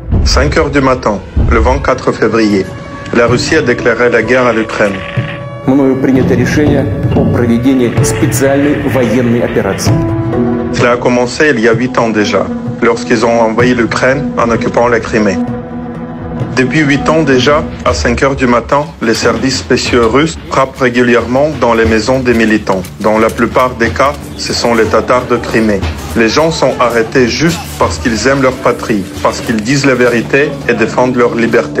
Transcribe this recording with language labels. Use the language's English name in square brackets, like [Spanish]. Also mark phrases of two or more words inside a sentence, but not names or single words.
[French] 5 heures du matin, le 24 février, la Russie a déclaré la guerre à l'Ukraine. [Russian] Мною принято решение о проведении специальной военной операции. [French] Cela a commencé il y a 8 ans déjà, lorsqu'ils ont envahi l'Ukraine en occupant la Crimée. Depuis 8 ans déjà, à 5 heures du matin, les services spéciaux russes frappent régulièrement dans les maisons des militants. Dans la plupart des cas, ce sont les Tatars de Crimée. Les gens sont arrêtés juste parce qu'ils aiment leur patrie, parce qu'ils disent la vérité et défendent leur liberté.